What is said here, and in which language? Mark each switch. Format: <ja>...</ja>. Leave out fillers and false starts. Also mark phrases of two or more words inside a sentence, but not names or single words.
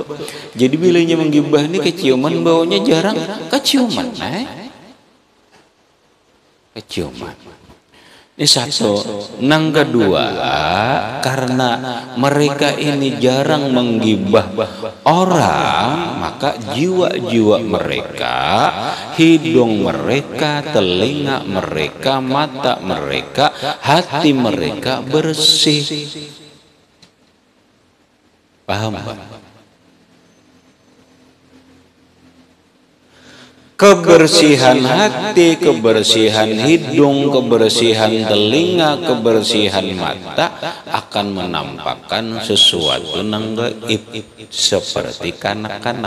<bjn>Jadi bilanya menggibah ini keciuman baunya jarang keciuman, keciuman. Ini satu. Nang kedua, karena mereka ini jarang menggibah orang, maka jiwa-jiwa mereka, hidung mereka, telinga mereka, mata mereka, hati mereka bersih.</bjn> <id>Paham?</id> <bjn>Kebersihan hati, kebersihan hidung, kebersihan telinga, kebersihan mata akan menampakkan sesuatu nang gaib seperti kanak-kanak.</bjn>